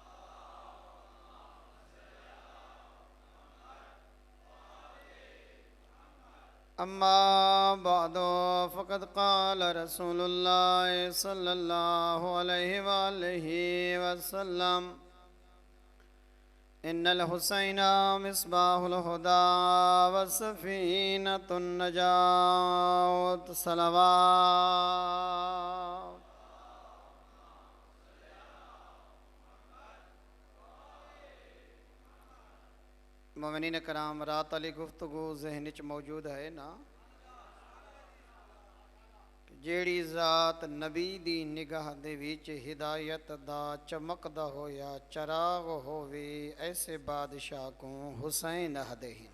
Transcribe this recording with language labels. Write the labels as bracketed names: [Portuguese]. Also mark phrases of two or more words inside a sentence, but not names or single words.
[Arabic] أما بعد فقد قال رسول الله صلى الله عليه وآله وسلم إن الحسين مصباح الهدى وسفينة النجاة. [Punjabi] सलावत। مومنین کرام، رات علی گفتگو ذہن چ موجود ہے نا جیہڑی ذات نبی دی نگاہ دے وچ ہدایت دا چمکدا ہویا چراغ ہووے ایسے بادشاہ کو حسین آکھدے ہیں.